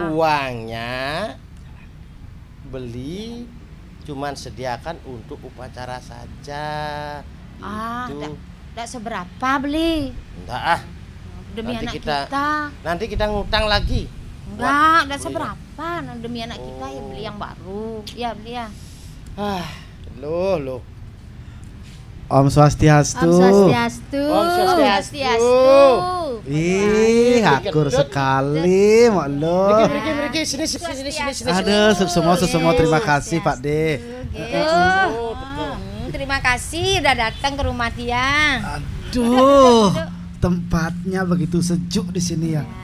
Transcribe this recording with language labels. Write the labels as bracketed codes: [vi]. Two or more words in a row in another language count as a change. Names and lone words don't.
[id] Uangnya beli cuman sediakan untuk upacara saja. Enggak seberapa beli. Enggak demi nanti anak kita. Nanti kita ngutang lagi. Enggak seberapa. Nah, demi anak kita ya beli yang baru. Ya beli ya. Loh. [ban] Om Swastiastu. Om Swastiastu. [id] Ih, akur sekali, Mak Lo. Riki, sini. Aduh, semua terima kasih, Pak De. Terima kasih udah datang ke rumah dia. Aduh, tempatnya begitu sejuk di sini ya.